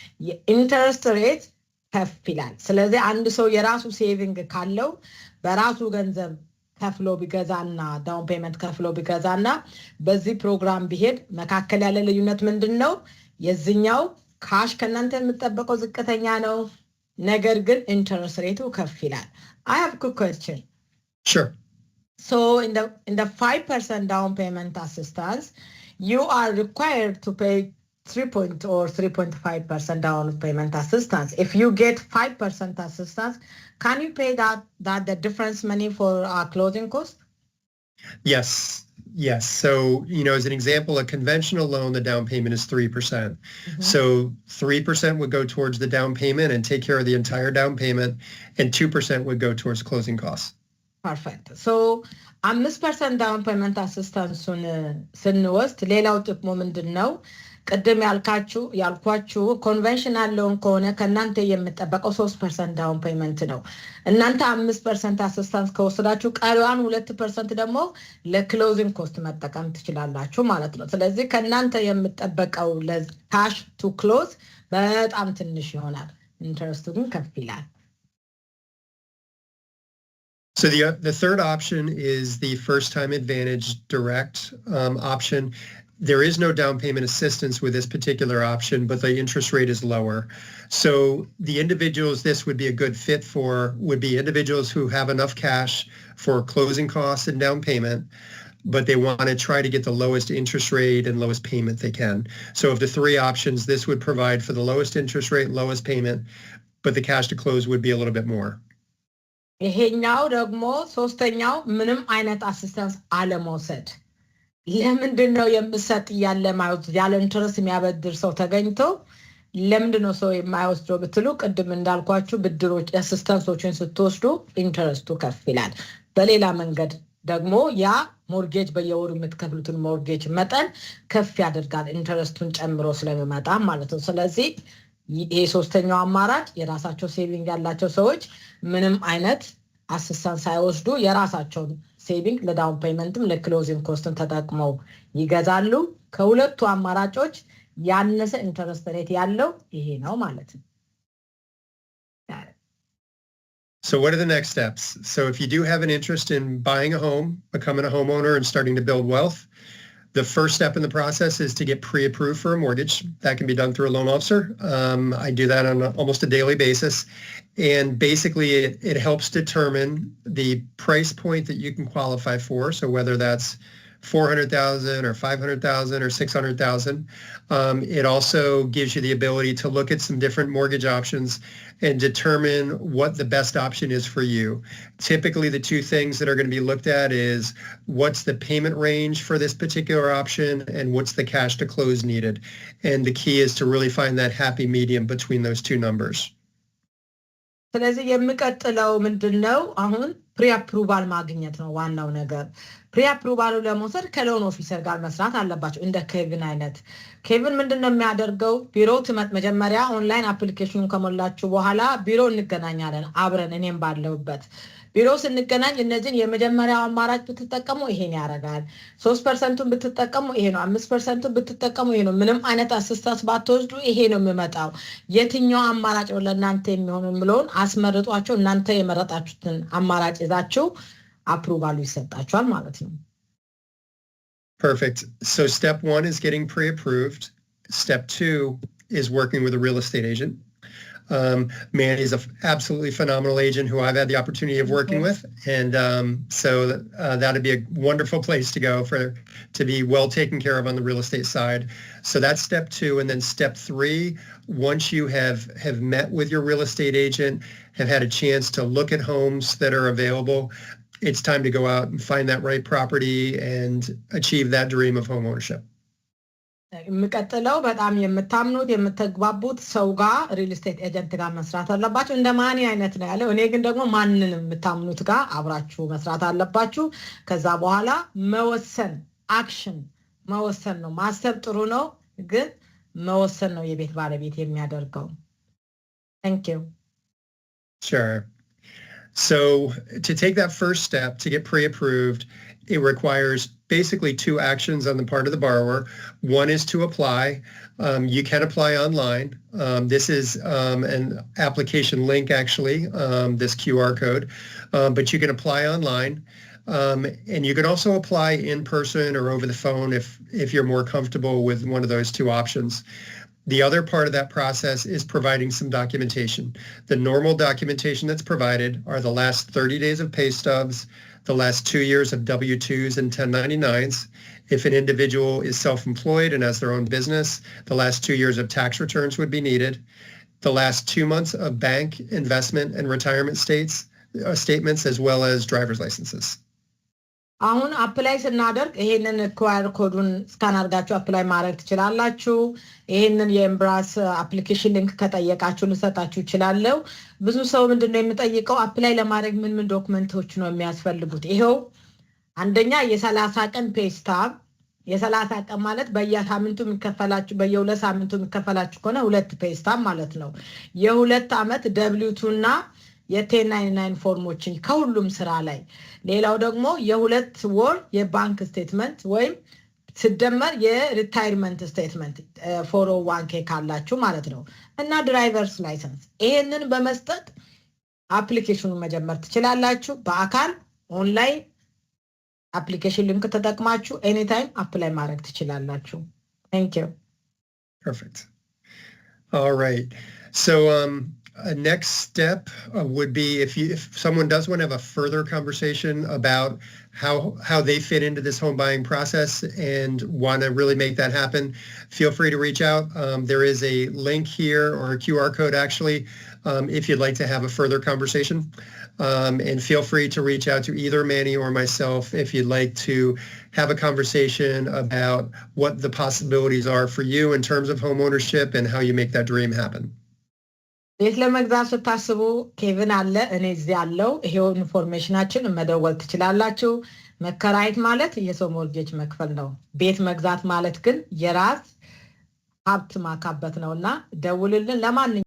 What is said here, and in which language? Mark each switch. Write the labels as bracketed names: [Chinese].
[Amharic] የኢንተረስት ሬት ከፍ ይላል ስለዚህ አንድ ሰው የራሱ ሴቪንግ ካለው በራሱ ገንዘብ ከፍሎ ቢገዛና ዳውን ፔመንት ከፍሎ ቢገዛና በዚህ ፕሮግራም ቢሄድ መካከል ያለ ልዩነት ምንድነው የዚህኛው ካሽ ከናንተ የምትጠበቀው ዝቅተኛ ነው ነገር ግን ኢንተረስት ሬቱ ከፍ ይላል [English] I have a quick question Sure. So in the 5% down payment assistance you are required to pay 3.5% down payment assistance if you get 5% assistance can you pay that the difference money for our closing cost Yes. So, as an example, a conventional loan, the down payment is 3%. So 3% would go towards the down payment and take care of the entire down payment, and 2% would go towards closing costs. Perfect. So 5% down payment assistance [Amharic] ስንወስድ ሌላው ጥቅሙ ምንድነው ቀደም ያልኳችሁ ኮንቬንሽናል ሎን ከሆነ ከናንተ የምትጠበቀው 3% ዳውን ፔመንት ነው እናንተ 5% አሲስታንስ ከወሰዳችሁ ቀሪዋን 2% ደግሞ ለክሎዚንግ ኮስት መጠቀም ትችላላችሁ ማለት ነው ስለዚህ ከናንተ የምትጠበቀው ለካሽ ቱ ክሎዝ በጣም ትንሽ ይሆናል ኢንተረስቱ ግን ከፍ ይላል [English] So the third option is the first time advantage direct option. There is no down payment assistance with this particular option, but the interest rate is lower. So the individuals this would be a good fit for would be individuals who have enough cash for closing costs and down payment, but they want to try to get the lowest interest rate and lowest payment they can. So of the three options, this would provide for the lowest interest rate, lowest payment, but the cash to close would be a little bit more. [Amharic] ይሄኛው ደግሞ ሶስተኛው ምንም አይነት አሲስታንስ አለመውሰድ ለምንድነው የምሰጥ ያለ ኢንተረስት የሚያበድር ሰው ተገኝቶ ለምንድነው ሰው የማይወስደው ብትሉ ቅድም እንዳልኳችሁ ብድሮች አሲስታንሶችን ስትወስዱ ኢንተረስቱ ከፍ ይላል በሌላ መንገድ ደግሞ ያ ሞርጌጅ በየወሩ የምትከፍሉትን ሞርጌጅ መጠን ከፍ ያደርጋል ኢንተረስቱን ጨምሮ ስለሚመጣ ማለት ነው ስለዚህ ይሄ ሶስተኛው አማራጭ የራሳቸው ሴቪንግ ያላቸው ሰዎች ምንም አይነት አሲስታንስ ሳይወስዱ የራሳቸውን ሴቪንግ ለዳውን ፔመንትም ለክሎዚንግ ኮስትም ተጠቅመው ይገዛሉ ከሁለቱ አማራጮች ያነሰ ኢንተረስት ሬት ያለው ይሄ ነው ማለት ነው [English] So what are the next steps? So if you do have an interest in buying a home, becoming a homeowner and starting to build wealth, the first step in the process is to get pre-approved for a mortgage. That can be done through a loan officer. I do that on almost a daily basis. And basically it helps determine the price point that you can qualify for. So whether that's $400,000 or $500,000 or $600,000. It also gives you the ability to look at some different mortgage options and determine what the best option is for you. Typically, the two things that are going to be looked at is what's the payment range for this particular option and what's the cash to close needed. And the key is to really find that happy medium between those two numbers. [Amharic] ስለዚህ የሚቀጥለው ምንድነው አሁን ፕሪ አፕሩቫል ማግኘት ነው ዋናው ነገር ፕሪ አፕሩቫሉ ለመውሰድ ከሎን ኦፊሰር ጋር መስራት አለባቸው እንደ ኬቪን አይነት ኬቪን ምንድነው የሚያደርገው ቢሮ ትመጥ መጀመሪያ ኦንላይን አፕሊኬሽኑን ከሞላችሁ በኋላ ቢሮ እንገናኛለን አብረን እኔም ባለውበት ቢሮ ስንገናኝ እነዚህን የመጀመሪያው አማራጭ ብትጠቀሙ ይሄን ያረጋል 3%ን ብትጠቀሙ ይሄ ነው 5%ን ብትጠቀሙ ይሄ ነው ምንም አይነት አሲስታንስ ባትወስዱ ይሄ ነው የሚመጣው የትኛው አማራጭ ለእናንተ የሚሆነው ምሎን አስመርጧቸው እናንተ የመረጣችሁትን አማራጭ ይዛችሁ አፕሩቫሉ ይሰጣችኋል ማለት ነው [English] Perfect. So step 1 is getting pre-approved. Step 2 is working with a real estate agent. Manny is an absolutely phenomenal agent who I've had the opportunity of working with. And so that'd be a wonderful place to go to be well taken care of on the real estate side. So that's step 2. And then step 3, once you have met with your real estate agent, have had a chance to look at homes that are available, it's time to go out and find that right property and achieve that dream of home ownership. [Amharic] የሚቀጥለው በጣም የምታምኑት የምትግባቡት ሰው ጋር ሪል ስቴት ኤጀንት ጋር መስራት አለባችሁ እንደ ማኒ አይነት ነው ያለው እኔ ግን ደግሞ ማንንም የምታምኑት ጋር አብራችሁ መስራት አለባችሁ ከዛ በኋላ መወሰን አክሽን መወሰን ነው ማሰብ ጥሩ ነው ግን መወሰን ነው የቤት ባለቤት የሚያደርገው [English] Thank you Sure. So to take that first step to get pre-approved, it requires basically two actions on the part of the borrower. One is to apply. You can apply online. This is an application link, actually, this QR code, but you can apply online. And you can also apply in person or over the phone if you're more comfortable with one of those two options. The other part of that process is providing some documentation. The normal documentation that's provided are the last 30 days of pay stubs, the last 2 years of W-2s and 1099s. If an individual is self-employed and has their own business, the last 2 years of tax returns would be needed. The last 2 months of bank, investment, and retirement statements, as well as driver's licenses. [Amharic] አሁን አፕላይ ስናደርግ ይሄንን ኳር ኮዱን ስካን አድርጋችሁ አፕላይ ማድረግ ትችላላችሁ። ይሄንን የኤምብራስ አፕሊኬሽን ሊንክ ከጠየቃችሁ ልሰጣችሁ ይችላልው። ብዙ ሰው ምንድነው የሚጠይቀው አፕላይ ለማድረግ ምን ዶክመንቶች ነው የሚያስፈልጉት? ይሄው አንደኛ የ30 ቀን ፔስታብ የ30 ቀን ማለት በየሳምንቱ የሚከፈላችሁ በየሁለት ሳምንቱ የሚከፈላችሁ ከሆነ 2 ፔስታብ ማለት ነው። የ2 አመት W2 እና የ1099 ፎርሞችን ከሁሉም ስራ ላይ ሌላው ደግሞ የ2 ወር የባንክ ስቴትመንት ወይም ሲደመር የሪታይርመንት ስቴትመንት 401k ካላችሁ ማለት ነው እና ድራይቨርስ ላይሰንስ ይሄንን በመስጠት አፕሊኬሽኑን መጀመር ትችላላችሁ። በአካል ኦንላይን አፕሊኬሽን ሊንክ ተጠቅማችሁ ኤኒታይም አፕላይ ማድረግ ትችላላችሁ። [English] Thank you. Perfect. All right. So a next step would be if someone does want to have a further conversation about how they fit into this home buying process and want to really make that happen, feel free to reach out. There is a link here or a QR code actually if you'd like to have a further conversation. And feel free to reach out to either Manny or myself if you'd like to have a conversation about what the possibilities are for you in terms of home ownership and how you make that dream happen. [Amharic] ቤት ለመግዛት ስታስቡ ኬቪን አለ እኔ እዚህ ያለው ይሄው ኢንፎርሜሽናችን መደወል ትችላላችሁ። መከራየት ማለት የሰው ሞርጌጅ መክፈል ነው። ቤት መግዛት ማለት ግን የራስ ሀብት ማካበት ነውና ደውልልን። ለማንኛውም